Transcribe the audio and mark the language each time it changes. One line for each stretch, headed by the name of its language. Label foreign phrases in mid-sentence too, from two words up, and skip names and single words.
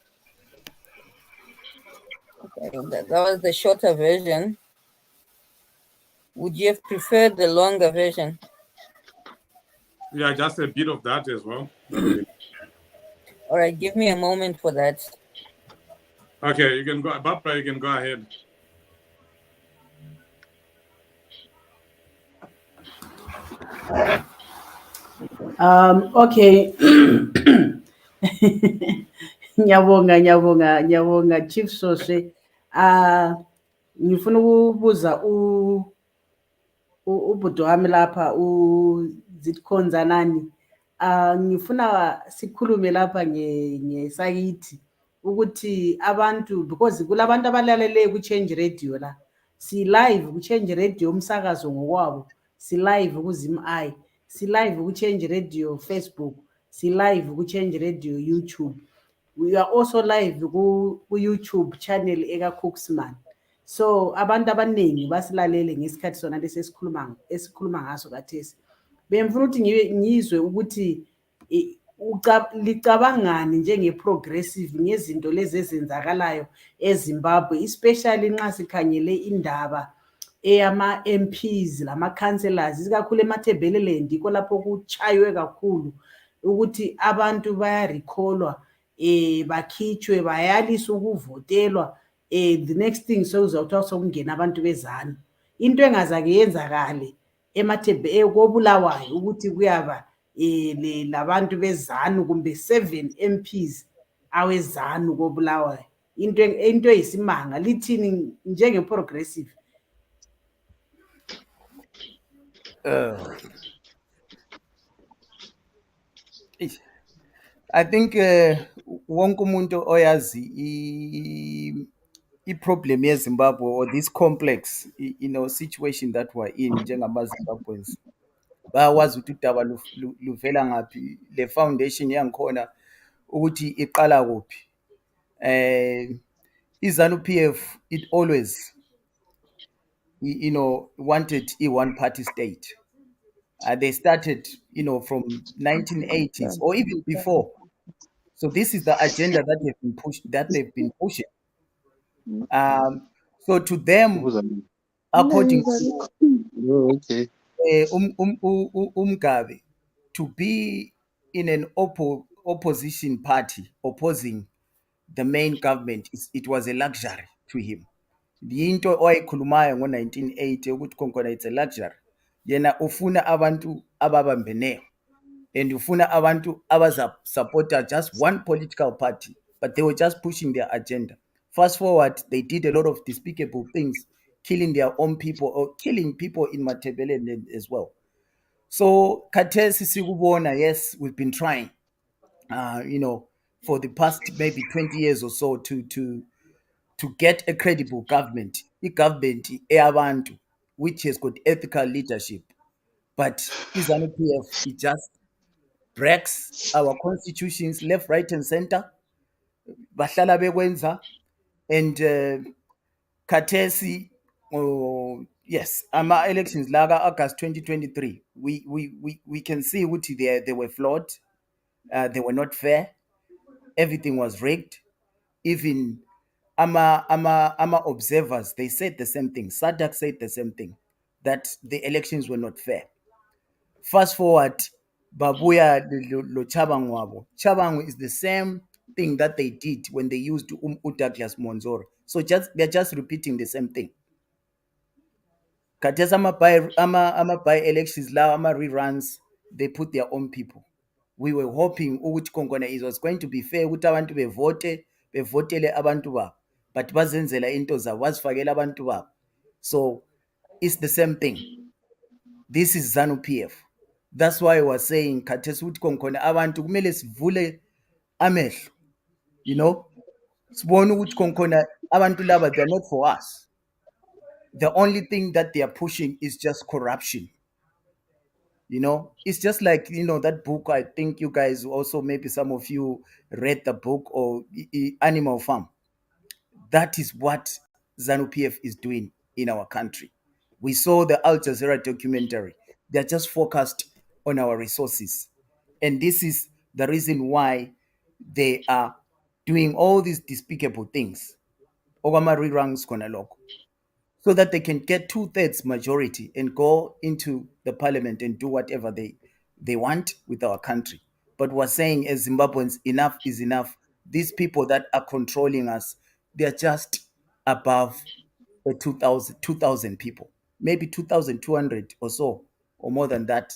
English: Okay, that was the shorter version. Would you have preferred the longer version? Yeah, just a bit of that as well. All right, give me a moment for that. Okay, you can go, Barbara, you can go ahead. Okay.
North Ndebele: Nyabonga Chief Sose. Ngifuna ukubuza ubhuti wami lapha uZitkhonzanani. Ngifuna sikhulume lapha ngesakithi ukuthi abantu, because kulabantu abalalele ku-Change Radio la, si live ku-Change Radio umsakazo ngokwabo, si live ku-Zim Eye, si live ku-Change Radio Facebook, si live ku-Change Radio YouTube.
English: We are also live ku-YouTube channel eka-Cooksman.
North Ndebele: So abantu abaningi basilalele ngesikhathi sona lesi esikhuluma ngaso kathesi. Bengifuna ukuthi ngizwe ukuthi licabangani njenge-progressive ngezinto lezi ezenzakalayo eZimbabwe, especially nxa sikhangele indaba eyama-MPs lama-councillors, isikakhulu eMatabeleland, yikho lapho kuchaywe kakhulu ukuthi abantu bayarecallwa, bakhitshwe, bayaliswa ukuvotelwa.
English: The next thing
North Ndebele: sokuzawuthiwa sokungena abantu bezanu. Into engazake yenzakale koBulawayo ukuthi kuyaba labantu bezanu kumbe 7 MPs awezanu koBulawayo. Into eyisimanga. Lithini njenge-progressive?
English: I think
North Ndebele: wonke umuntu oyazi i-problem yeZimbabwe,
English: or this complex situation that we're in
North Ndebele: njengama-Zimbabweans, bayawazi ukuthi udaba luvela ngaphi, le foundation yangikhona ukuthi iqala kuphi.
English: iZANU-PF, it always wanted a one-party state. They started from 1980s or even before. So this is the agenda that they've been pushing. So to them, according to Mugabe, to be in an opposition party opposing the main government, it was a luxury to him.
North Ndebele: Into owayikhulumayo ngo-1980 ukuthi khona
English: it's a luxury.
North Ndebele: Yena ufuna abantu ababambeneyo,
English: and
North Ndebele: ufuna abantu abazasupporta
English: just one political party, but they were just pushing their agenda. Fast forward, they did a lot of despicable things, killing their own people or killing people in Matabeleland as well.
North Ndebele: So khathesi sikubona,
English: yes, we've been trying for the past maybe 20 years or so to get a credible government, government eyabantu, which has got ethical leadership. But iZANU-PF, it just breaks our constitutions left, right, and center.
North Ndebele: Bahlala bekwenza,
English: and khathesi, yes,
North Ndebele: ama-elections laka
English: August 2023, we can see ukuthi they were flawed, they were not fair, everything was rigged. Even ama observers, they said the same thing. SADC said the same thing, that the elections were not fair. Fast forward,
North Ndebele: Babuya lo Chabangu wabo.
English: Chabangu is the same thing that they did when they used Douglas Monzoro. So they're just repeating the same thing.
North Ndebele: Katesa ama
English: by elections
North Ndebele: la ama reruns,
English: they put their own people. We were hoping
North Ndebele: ukuthi Kongona
English: it was going to be fair
North Ndebele: ukuthi abantu bevotele abantu babo, but bazenzela into zabo, bazifakela abantu babo.
English: So it's the same thing. This is ZANU-PF. That's why I was saying
North Ndebele: khathesi ukuthi Kongona abantu kumele sivule amehlo,
English: you know,
North Ndebele: sibone ukuthi Kongona abantu laba,
English: they're not for us. The only thing that they are pushing is just corruption. You know, it's just like, you know, that book. I think you guys also, maybe some of you read the book, or Animal Farm. That is what ZANU-PF is doing in our country. We saw the Al Jazeera documentary. They're just focused on our resources. And this is the reason why they are doing all these despicable things.
North Ndebele: Ogama reruns kona lokho,
English: so that they can get 2/3 majority and go into the parliament and do whatever they want with our country. But we're saying, as Zimbabweans, enough is enough. These people that are controlling us, they're just above 2,000 people, maybe 2,200 or so, or more than that.